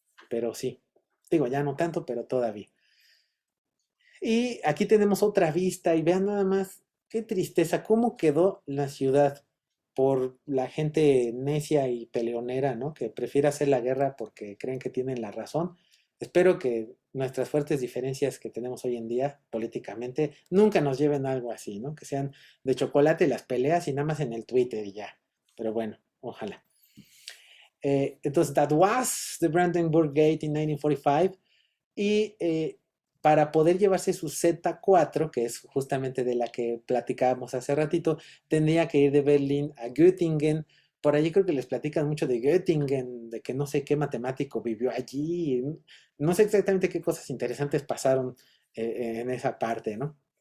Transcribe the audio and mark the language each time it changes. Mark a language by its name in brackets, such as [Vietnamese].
[Spanish] Pero sí, digo, ya no tanto, pero todavía. Y aquí tenemos otra vista y vean nada más, qué tristeza, cómo quedó la ciudad por la gente necia y peleonera, ¿no? Que prefiere hacer la guerra porque creen que tienen la razón. Espero que nuestras fuertes diferencias que tenemos hoy en día políticamente nunca nos lleven a algo así, ¿no? Que sean de chocolate las peleas y nada más en el Twitter y ya. Pero bueno, ojalá. Entonces, [English] that was the Brandenburg Gate in 1945. [Spanish] Y para poder llevarse su Z4, que es justamente de la que platicábamos hace ratito, tendría que ir de Berlín a Göttingen. Por allí creo que les platican mucho de Göttingen, de que no sé qué matemático vivió allí. No sé exactamente qué cosas interesantes pasaron en esa parte, ¿no?